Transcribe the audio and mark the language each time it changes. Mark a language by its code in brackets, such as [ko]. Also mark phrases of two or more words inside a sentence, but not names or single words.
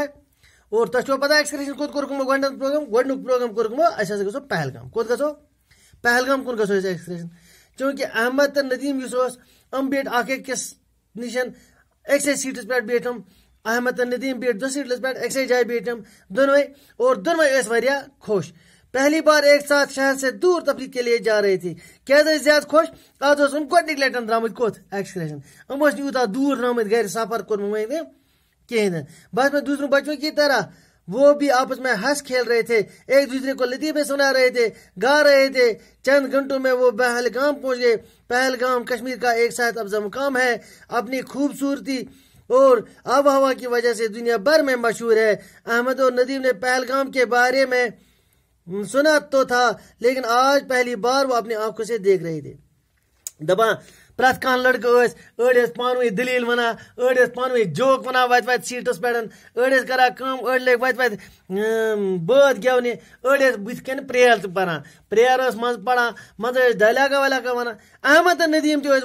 [ks] اور تۄہہِ چھُوا پتہ ایکسکرشن کوٚت کوٚرُکھ یِمو گۄڈٕنیُک پروگرام کوٚرُکھ یِمو أسۍ ہسا گژھو پہلگام کوٚت گژھو پہلگام کُن گژھو أسۍ ایکسکرشن چوٗنٛکہِ احمد تہٕ ندیٖم یُس اوس یِم بیٖٹھۍ اکھ أکِس نِشن أکسٕے سیٖٹس پٮ۪ٹھ بیٖٹھۍ یِم احمد تہٕ ندیٖم بیٖٹھۍ 2 سیٖٹس پٮ۪ٹھ أکسٕے جایہِ بیٖٹھۍ یِم دۄنوے اور دۄنوے ٲسۍ واریاہ خۄش [ur] پہلی بار ایک ساتھ شہر سے دور تفریح کے لیے جا رہے تھے [ks] کیٛازِ ٲسۍ زیادٕ خۄش آز اوس یِم گۄڈنِکۍ لٹہِ درٛامٕتۍ کوٚت ایکسکرشن یِم ٲسۍ نہٕ یوٗتاہ دوٗر درٛامٕتۍ گرِ سفر کوٚرمُت وۄنۍ کِہیٖنۍ نہٕ [ur] بس میں دوسروں بچوں کی طرح وہ بھی آپس میں ہنس کھیل رہے تھے ایک دوسرے کو لطیفے سنا رہے تھے گا رہے تھے چند گھنٹوں میں وہ پہلگام پہنچ گئے پہلگام کشمیر کا ایک صحت افزا مقام ہے اپنی خوبصورتی اور آب و ہوا کی وجہ سے دنیا بھر میں مشہور ہے احمد اور ندیم نے پہلگام کے بارے میں سنا تو تھا لیکن آج پہلی بار وہ اپنی آنکھوں سے دیکھ رہے تھے [ks] دپان پرٛٮ۪تھ کانٛہہ لڑکہٕ ٲسۍ أڑۍ ٲسۍ پانہٕ ؤنۍ دٔلیٖل وَنان أڑۍ ٲسۍ پانہٕ ؤنۍ جوک وَنان وَتہِ سیٖٹَس پٮ۪ٹھ أڑۍ ٲسۍ کَران کٲم أڑۍ لٔگۍ وَتہِ بٲتھ گٮ۪ونہِ أڑۍ ٲسۍ بٕتھِ کَنہِ پرٛیر تہِ پَران پرٛیر ٲس منٛزٕ پَران منٛزٕ ٲسۍ ڈایلاگا وایلاگا وَنان احمد تہٕ ندیٖم تہِ ٲسۍ